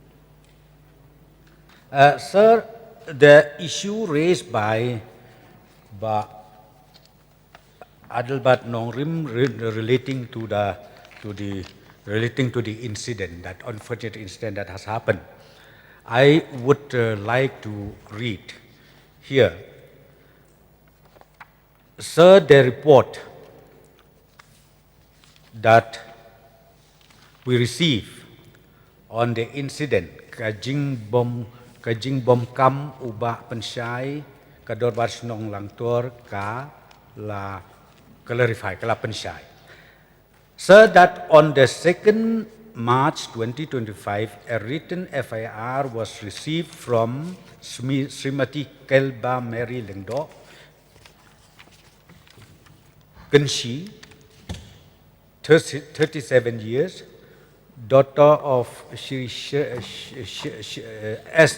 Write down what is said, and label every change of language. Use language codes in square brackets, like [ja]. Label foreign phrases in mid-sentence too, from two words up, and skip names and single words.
[en] Sir, the issue raised by Adalbat Nongrim relating to the incident, that unfortunate incident that has happened, I would like to read here. Sir, the report that we receive on the incident [kha] kajing bom kam ubah pensyai kador barsnong Langtor ka la clarify kala pensyai. [en] So that on the 2nd March 2025, a written FIR was received from Srimati Kelba Mary Lengdo, Kanshi, 37 years, daughter of Shri S.